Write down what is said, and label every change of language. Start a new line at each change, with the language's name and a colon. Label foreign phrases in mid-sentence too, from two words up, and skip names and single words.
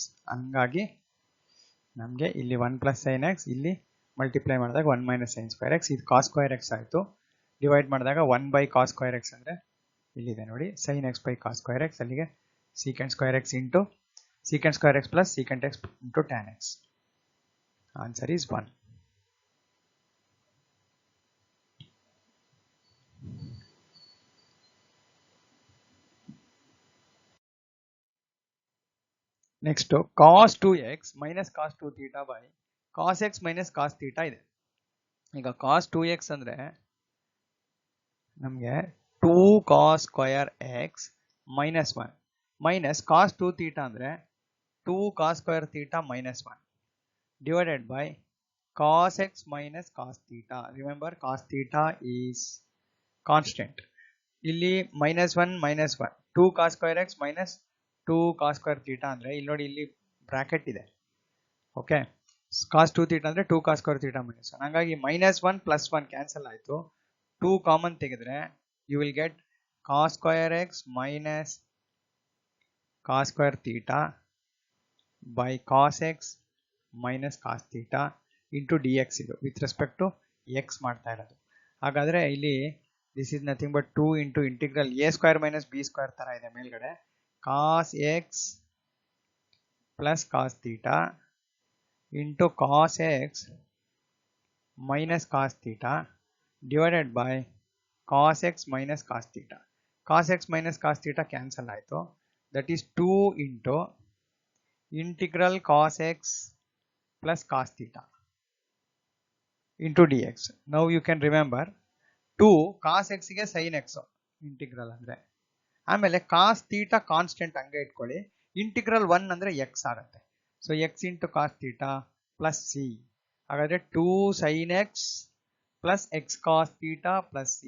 Kannada: ಹಂಗಾಗಿ ನಮಗೆ ಇಲ್ಲಿ
English: 1 plus sin x,
Kannada: ಇಲ್ಲಿ ಮಲ್ಟಿಪ್ಲೈ ಮಾಡಿದಾಗ
English: 1 minus sin square x, ಇದು cos square x ಆಯಿತು.
Kannada: ಡಿವೈಡ್ ಮಾಡಿದಾಗ
English: 1 by cos square x
Kannada: ಅಂದರೆ ಇಲ್ಲಿದೆ ನೋಡಿ,
English: sin x by cos square x, ಅಲ್ಲಿಗೆ secant square x into secant square x plus secant x into tan x. Answer is 1. Next cos 2x minus cos 2 theta by cos x minus cos theta ಇದೆ. ಈಗ ಕಾಸ್ 2x
Kannada: ಅಂದ್ರೆ ನಮಗೆ
English: 2 cos square x minus 1 minus cos 2 theta ಅಂದ್ರೆ 2 cos square theta minus 1 divided by cos x minus cos theta. Remember cos theta is constant.
Kannada: ಇಲ್ಲಿ -1
English: 2 cos square x minus 2 cos square theta
Kannada: ಅಂದ್ರೆ ಇಲ್ಲಿ ನೋಡಿ ಇಲ್ಲಿ ಬ್ರಾಕೆಟ್ ಇದೆ. ಓಕೆ,
English: cos 2 theta ಅಂದ್ರೆ 2 cos square theta minus 1. ಹಾಗಾಗಿ -1 plus 1
Kannada: ಕ್ಯಾನ್ಸಲ್ ಆಯ್ತು. 2 ಕಾಮನ್ ತೆಗೆದ್ರೆ
English: you will get cos square x minus cos square theta by cos x minus cos theta into dx ಇದು with respect to x
Kannada: ಮಾಡ್ತಾ ಇರೋದು. ಹಾಗಾದ್ರೆ ಇಲ್ಲಿ
English: this is nothing but 2 into integral a square minus b square
Kannada: ತರ ಇದೆ ಮೇಲ್ಗಡೆ
English: cos x ಪ್ಲಸ್ cos theta into cos x minus cos theta divided by cos x minus cos theta. cos x minus cos theta
Kannada: ಕ್ಯಾನ್ಸಲ್ ಆಯ್ತು.
English: That is 2 into integral cos x plus cos theta into dx. Now you can remember 2 cos x ಗೆ sin x
Kannada: ಇಂಟಿಗ್ರಲ್ ಅಂದ್ರೆ, ಆಮೇಲೆ
English: cos theta
Kannada: ಕಾನ್ಸ್ಟೆಂಟ್ ಹಂಗೆ ಇಟ್ಕೊಳ್ಳಿ, ಇಂಟಿಗ್ರಲ್ 1 ಅಂದ್ರೆ x ಆಗುತ್ತೆ.
English: So x into cos theta ಪ್ಲಸ್ c. ಹಾಗಾದ್ರೆ 2 sin x ಪ್ಲಸ್ x cos theta ಪ್ಲಸ್ c.